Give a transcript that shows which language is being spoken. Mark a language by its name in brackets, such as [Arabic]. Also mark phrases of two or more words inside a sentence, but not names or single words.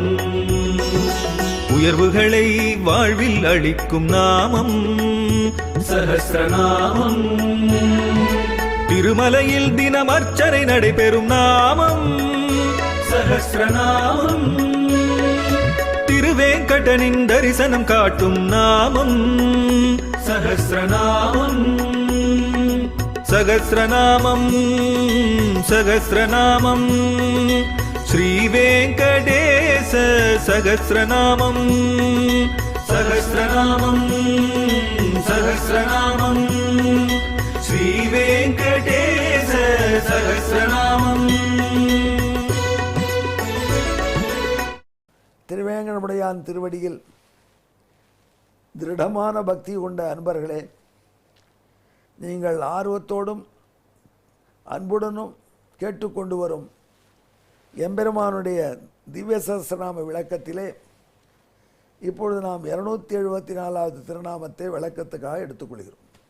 [Tamil] உயர்வுகளை வாழ்வில் அளிக்கும் நாமம் சஹஸ்ரநாமம். திருமலையில் தினம் அர்ச்சனை நடைபெறும் நாமம் சஹஸ்ரநாமம். திருவேங்கடனின் தரிசனம் காட்டும் நாமம் சஹஸ்ரநாமம். [Sanskrit] सहस्रनामं सहस्रनामं श्रीवेङ्कटेश सहस्रनामं सहस्रनामं सहस्रनामं श्रीवेङ्कटेश सहस्रनामं। [Tamil] திருவேங்கடமுடையான் திருவடியில் திருடமான பக்தி கொண்ட அன்பர்களே, நீங்கள் ஆர்வத்தோடும் அன்புடனும் கேட்டுக்கொண்டு வரும் எம்பெருமானுடைய திவ்ய சஹஸ்ரநாம விளக்கத்திலே இப்பொழுது நாம் 274வது திருநாமத்தை விளக்கத்துக்காக எடுத்துக்கொள்கிறோம்.